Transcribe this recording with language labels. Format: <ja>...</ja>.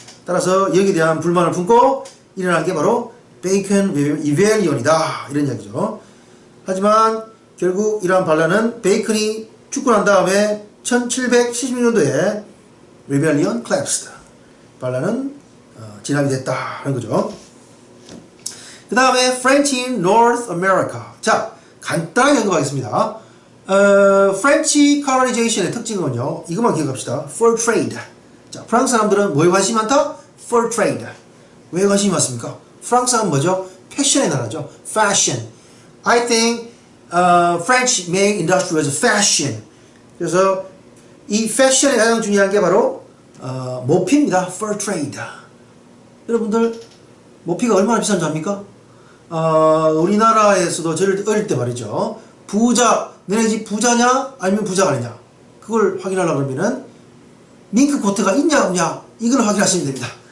<ko>따라서 여기에 대한 불만을 품고 일어난 게 바로 베이컨 리벨리언이다, 이런 이야기죠. 하지만 결국 이러한 반란은 베이컨이 죽고 난 다음에 1776년도에 리벨리언 collapsed, 반란은 진압이 됐다는 거죠. 그 다음에</ko> <en>French in North America.</en> <ko>자, 간단하게 언급하겠습니다. French colonization의 특징은요, 이것만 기억합시다.</ko> <en>Fur trade.</en> <ko>자, 프랑스 사람들은 뭐에 관심이 많다?</ko> <en>Fur trade.</en> <ko>왜 관심이 많습니까? 프랑스는 뭐죠? 패션의 나라죠. Fashion.</ko> <en>I think French main industry was fashion.</en> <ko>그래서 이 패션에 가장 중요한 게 바로 모피입니다.</ko> <en>Fur trade.</en> <ko>여러분들 모피가 얼마나 비싼 줄 압니까? 우리나라에서도 저를 어릴 때 말이죠. 부자, 너네 집 부자냐? 아니면 부자가 아니냐? 그걸 확인하려고 그러면은 밍크 코트가 있냐 없냐? 이걸 확인하시면 됩니다.</ko>